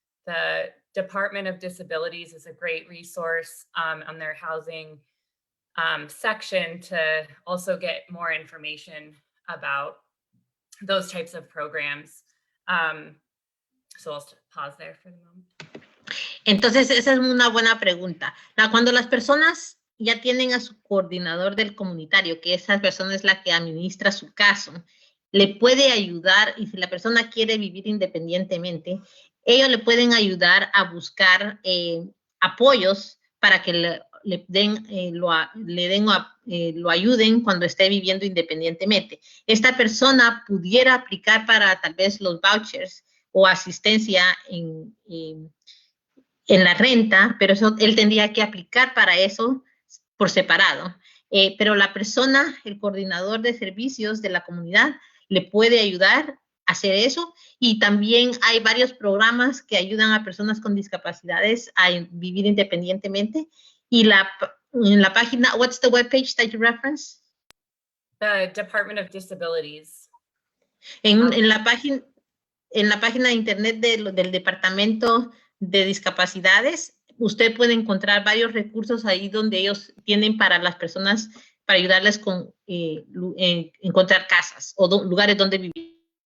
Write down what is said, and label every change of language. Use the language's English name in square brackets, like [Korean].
[English] The Department of Disabilities is a great resource on their housing section to also get more information about those types of programs. So I'll pause there for the moment. [Spanish] Entonces, esa es una buena pregunta. Cuando las personas ya tienen a su coordinador del comunitario, que esa persona es la que administra su caso, le puede ayudar, y si la persona quiere vivir independientemente, ellos le pueden ayudar a buscar apoyos para que lo ayuden cuando esté viviendo independientemente. Esta persona pudiera aplicar para tal vez los vouchers o asistencia en la renta, pero él tendría que aplicar para eso por separado. Pero la persona, el coordinador de servicios de la comunidad, le puede ayudar a hacer eso. Y también hay varios programas que ayudan a personas con discapacidades a vivir independientemente. Y en la página, [English] what's the webpage that you reference? The Department of Disabilities. [Spanish] En la página de internet del Departamento de Discapacidades, usted puede encontrar varios recursos ahí donde ellos tienen para las personas, para ayudarles con encontrar casas o lugares donde vivir.